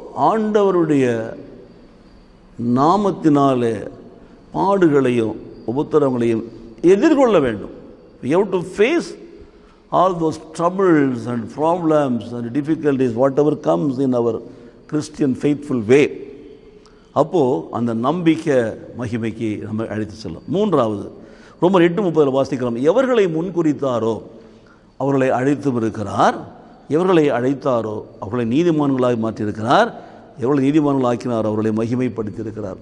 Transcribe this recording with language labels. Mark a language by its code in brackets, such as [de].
[ta] ஆண்டவருடைய நாமத்தினாலே பாடுகளையும் உபத்திரவங்களையும் எதிர்கொள்ள வேண்டும். [en] We have to face all those troubles and problems and difficulties, whatever comes in our Christian faithful way. [ta] அப்போது அந்த நம்பிக்கை மகிமைக்கு நம்ம அழைத்து செல்லும். மூன்றாவது, ரோமர் 8:30 வாசிக்கிறோம். எவர்களை முன்குறித்தாரோ அவர்களை அழைத்தும் இருக்கிறார், எவர்களை அழைத்தாரோ அவர்களை நீதிமான்களாக மாற்றியிருக்கிறார், எவர்களை நீதிமான்கள் ஆக்கினார் அவர்களை மகிமைப்படுத்தியிருக்கிறார்.